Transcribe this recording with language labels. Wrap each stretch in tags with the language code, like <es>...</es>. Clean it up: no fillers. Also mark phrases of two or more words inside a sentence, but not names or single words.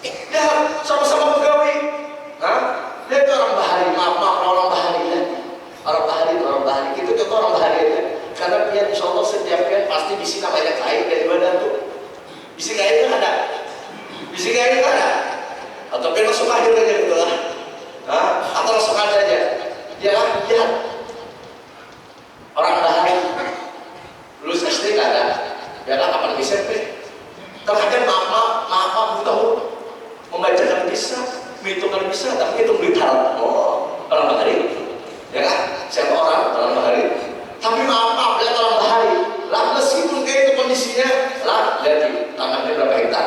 <id>Lihat sama-sama pegawai. Hah? Lihat orang bahari, maaf orang bahari ya. Orang bahari, kita contoh orang bahari aja.</id> <bjn>Karena pian</bjn> <ar>insya Allah</ar> <bjn>setiap pian pasti di sini banyak kain daripada tuh. Bisi kain kan ada. Bisi kain kan ada.</bjn> <id>Atau pian langsung aja gitu lah. Hah? Atau langsung aja. Ya kan? Lihat. Orang bahari lulus SD kan ada. Ya kan kapan SMP? Terkadang maaf tahu membaca kan bisa, menghitung kan bisa, tapi itu blitar. Oh, orang bahari. Ya kan? Siapa orang bahari? Tapi maaf, lihat orang bahari. Lah meskipun kayak itu kondisinya, lah lihat tanahnya berapa hektar?</id>